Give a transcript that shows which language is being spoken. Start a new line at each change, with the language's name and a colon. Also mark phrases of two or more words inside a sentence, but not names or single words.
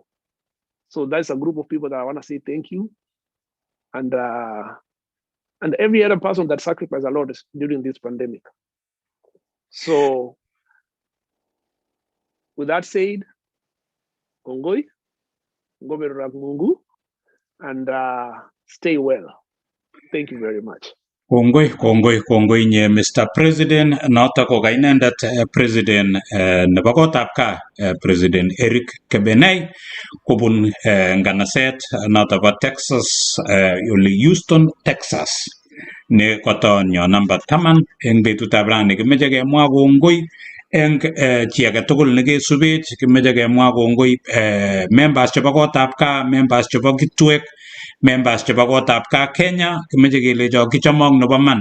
English: So that's a group of people that I want to say thank you. And every other person that sacrificed a lot during this pandemic. So with that said,
Kalenjin: Kongoi, Ngoberag Mungu,
English: and stay well. Thank you very much.
Kalenjin: Kongoi nye Mr. President, nota ko kainendet President nebo Gotbgaa, President Erick Kebenei, kubun nganaset nota bo Texas, Houston, Texas. Ne kotonyo number 10 eng betutab rani kimeche kemwa kongoi eng chi age tugul nekesubech, kimeche kemwa kongoi members chebo Gotbgaa, members chebo Kitwek, members chebo Gotbgaa Kenya, kimeche kelecho kichomok nebo man.